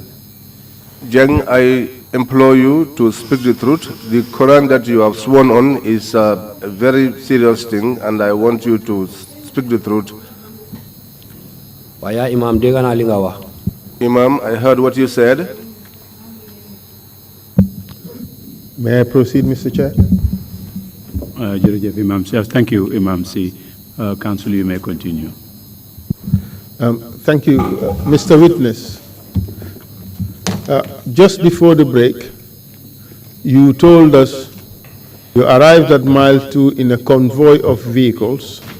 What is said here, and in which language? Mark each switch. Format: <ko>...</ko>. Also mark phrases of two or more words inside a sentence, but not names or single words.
<en>Jeng, I implore you to speak the truth. The Quran that you have sworn on is a very serious thing, and I want you to speak the truth.</en> <wo>Waya Imam, dégg naa li nga wax.</wo> <en>Imam, I heard what you said. May I proceed, Mr. Chair? Imam C. Thank you, Imam C. Council, you may continue. Thank you, Mr. Witness. Just before the break, you told us you arrived at Mile 2 in a convoy of vehicles.</en>